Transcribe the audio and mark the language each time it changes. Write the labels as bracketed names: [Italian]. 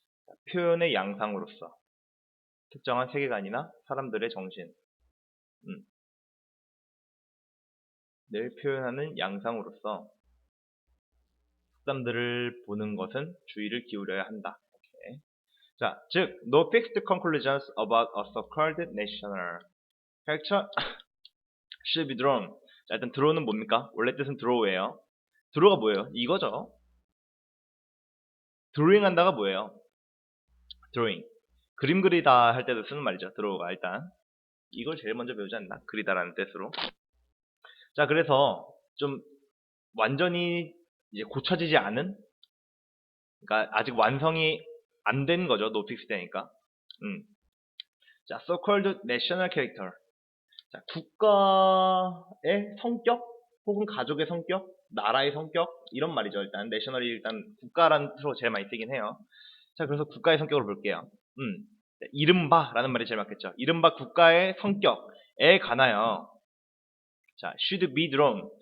[Korean] 자, 표현의 양상으로서. 특정한 세계관이나 사람들의 정신. 를 표현하는 양상으로서 속담들을 보는 것은 주의를 기울여야 한다. 오케이. 자, 즉, [English] no fixed conclusions about a so-called national character should be drawn. [Korean] 자, 일단 draw는 뭡니까? 원래 뜻은 draw예요. draw가 뭐예요? 이거죠. drawing 한다가 뭐예요? [English] drawing. [Korean] 그림 그리다 할 때도 쓰는 말이죠. draw가 일단. 이걸 제일 먼저 배우지 않나? 그리다라는 뜻으로. 자, 그래서 좀 완전히 이제 고쳐지지 않은, 그러니까 아직 완성이 안 된 거죠. [English] no fixed [Korean] 되니까. 자, [English] so-called national character. [Korean] 자, 국가의 성격 혹은 가족의 성격, 나라의 성격 이런 말이죠. 일단 national이 일단 국가라는 뜻으로 제일 많이 쓰긴 해요. 자, 그래서 국가의 성격을 볼게요. 이른바라는 말이 제일 맞겠죠. 이른바 국가의 성격에 관하여 자, [English] should be drawn.